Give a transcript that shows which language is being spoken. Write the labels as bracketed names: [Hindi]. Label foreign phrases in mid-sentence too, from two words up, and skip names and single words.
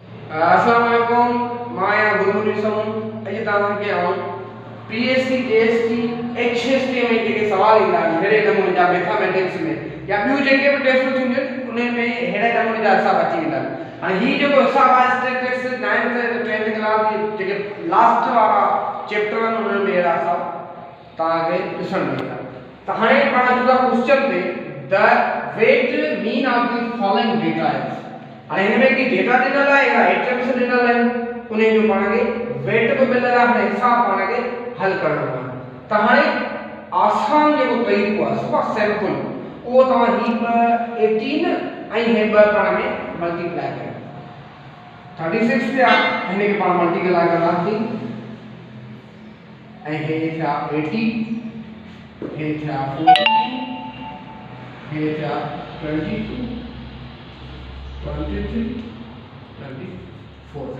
[Sindhi] अस्सलाम वालेकुम माया गुरुमुनिसम अॼु तव्हांखे आउं पीएससी जेएसटी एचएसटी में जेके सवाल ईंदा आहिनि अहिड़े नमूने जा मैथमेटिक्स में या ॿियूं जेके बि टेस्टूं थींदियूं आहिनि उन में अहिड़े नमूने जा हिसाब अची वेंदा आहिनि। हाणे हीउ जेको हिसाब आहे स्टैटिस्टिक्स 9th ऐं 10th क्लास जी जेके लास्ट वारा चैप्टर आहिनि उन्हनि में अहिड़ा हिसाब तव्हांखे ॾिसण मिलंदा। त हाणे पाण अचूं था क्वेश्चन ते [English] the weight mean of the following data is. [Sindhi] हाणे हिन में की डेटा ॾिनल आहे या आइटम्स ॾिनल आहिनि उन जो पाण खे वेट बि मिलियल आहे हाणे हिसाब पाण खे हल करणो आहे। त हाणे आसान जेको तरीक़ो आहे सो सिंपल उहो तव्हां ही 18 ऐं हे 2 पाण में मल्टीप्लाई कयो 36 थिया हिन खे पाण मल्टीप्लाई कंदासीं ऐं हे थिया 80 हे थिया 40 हे थिया 22 23 24।